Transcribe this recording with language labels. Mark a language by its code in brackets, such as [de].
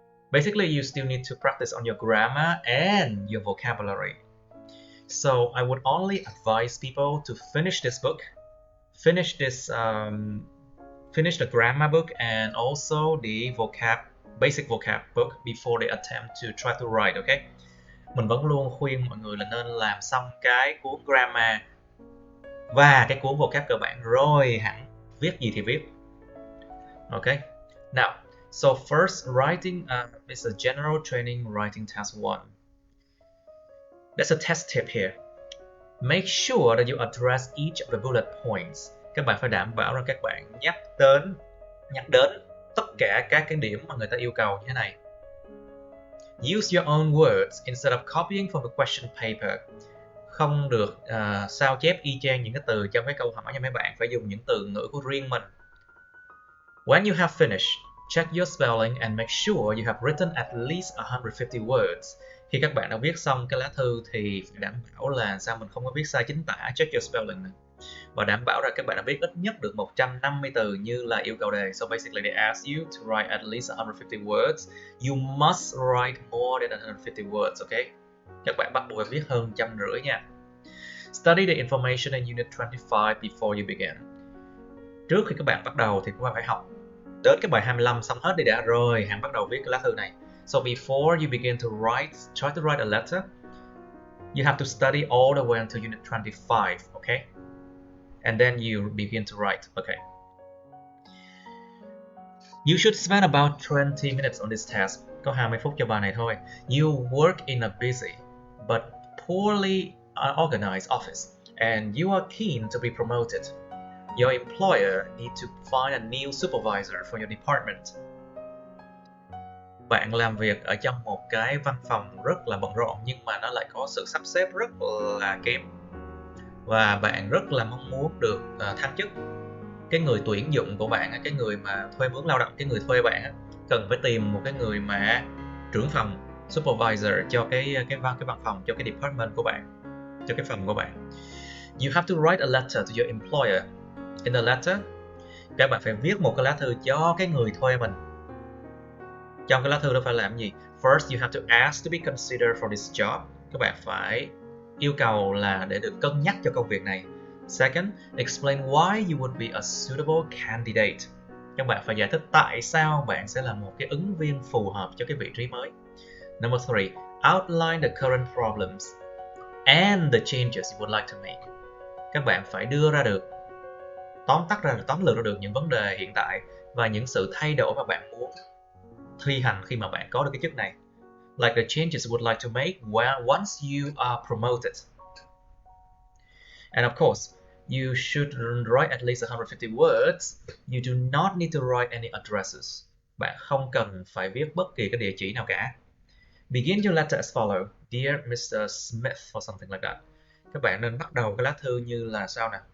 [en] Basically, you still need to practice on your grammar and your vocabulary. So I would only advise people to finish this book, finish the grammar book and also the basic vocab book before they attempt to try to write, okay? [vi] Mình vẫn luôn khuyên mọi người là nên làm xong cái cuốn grammar và cái cuốn vocab cơ bản rồi hẳn viết gì thì viết. [en] Okay? Now, so first, writing is a general training writing test 1. There's a test tip here. Make sure that you address each of the bullet points. [vi] Các bạn phải đảm bảo rằng các bạn nhắc đến tất cả các cái điểm mà người ta yêu cầu như thế này. [en] Use your own words instead of copying from the question paper. [vi] Không được sao chép y chang những cái từ trong cái câu hỏi nha mấy bạn, phải dùng những từ ngữ của riêng mình. [en] When you have finished, check your spelling and make sure you have written at least 150 words. [vi] Khi các bạn đã viết xong cái lá thư thì phải đảm bảo là sao mình không có viết sai chính tả, [en] check your spelling [vi] này. Và đảm bảo là các bạn đã viết ít nhất được 150 từ như là yêu cầu đề. [en] So basically they ask you to write at least 150 words. You must write more than 150 words, okay? [vi] Các bạn bắt buộc phải viết hơn 150 nha. [en] Study the information in Unit 25 before you begin. [vi] Trước khi các bạn bắt đầu thì các bạn phải học đến cái bài 25 xong hết đi đã rồi hẳn bắt đầu viết cái lá thư này. [en] So before you begin to try to write a letter, you have to study all the way until Unit 25, okay? And then you begin to write, okay? You should spend about 20 minutes on this test. [vi] Có 20 phút cho bài này thôi. [en] You work in a busy but poorly organized office and you are keen to be promoted. Your employer needs to find a new supervisor for your department. [vi] Bạn làm việc ở trong một cái văn phòng rất là bận rộn nhưng mà nó lại có sự sắp xếp rất là kém. Và bạn rất là mong muốn được thăng chức. cái người tuyển dụng của bạn, cái người mà thuê mướn lao động, cái người thuê bạn cần phải tìm một cái người mà trưởng phòng, supervisor cho cái văn phòng, cho cái department của bạn, cho cái phòng của bạn. [en] You have to write a letter to your employer. In the letter, [vi] các bạn phải viết một cái lá thư cho cái người thuê mình. Trong cái lá thư đó phải làm gì? [en] First, you have to ask to be considered for this job. [vi] Các bạn phải yêu cầu là để được cân nhắc cho công việc này. [en] Second, explain why you would be a suitable candidate. [vi] Các bạn phải giải thích tại sao bạn sẽ là một cái ứng viên phù hợp cho cái vị trí mới. [en] Number 3, outline the current problems and the changes you would like to make. [vi] Các bạn phải đưa ra được, tóm lược ra được những vấn đề hiện tại và những sự thay đổi mà bạn muốn thi hành khi mà bạn có được cái chức này. [en] Like the changes you would like to make once you are promoted. And of course, you should write at least 150 words. You do not need to write any addresses. [vi] Bạn không cần phải viết bất kỳ cái địa chỉ nào cả. [en] Begin your letter as follows. Dear Mr. Smith or something like that. [vi] Các bạn nên bắt đầu cái lá thư như là sao nè?